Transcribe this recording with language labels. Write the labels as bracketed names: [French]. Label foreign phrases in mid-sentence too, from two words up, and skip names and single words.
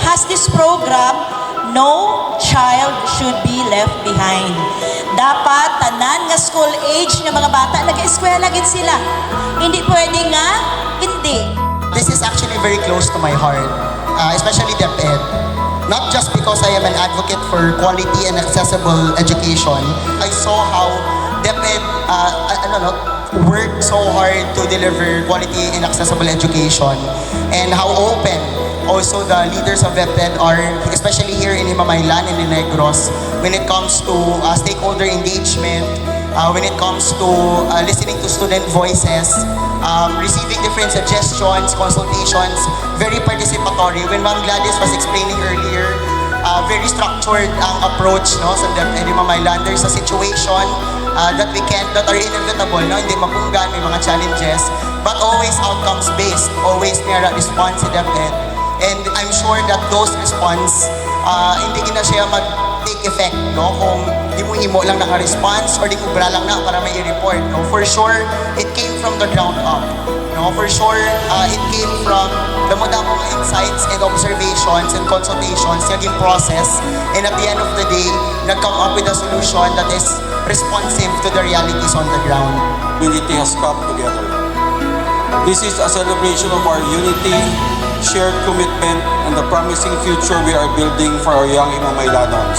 [English] this program, no child should be left behind. [Hiligaynon] Dapat tanan nga school age nga mga bata nag-eskwela gid sila. Hindi pwede nga hindi. [English] This is actually very close to my heart, especially DepEd. Not just because I am an advocate for quality and accessible education. I saw how DepEd worked so hard to deliver quality and accessible education, and how open also the leaders of DepEd are, especially here in Himamaylan and in Negros, when it comes to stakeholder engagement, when it comes to listening to student voices, receiving different suggestions, consultations, very participatory. When Ma'am Gladys was explaining earlier, very structured ang approach, [Hiligaynon] no, sa [English] DepEd Himamaylan. There's a situation that are inevitable, [Hiligaynon] no, hindi mapunggan, may mga challenges, [English] but always outcomes based, always [Hiligaynon] may response sa DepEd. [English] And I'm sure that those response, [Hiligaynon] hindi na siya mag-take effect, no? Kung di mo himo lang naka-response or di mo bra lang na para may i-report, no? [English] For sure, it came from the ground up, no? For sure, it came from damo-damong insights and observations and consultations, naging process, and at the end of the day, nag-come up with a solution that is responsive to the realities on the ground. Unity has come together. This is a celebration of our unity, shared commitment, and the promising future we are building for our young Himamaylanons.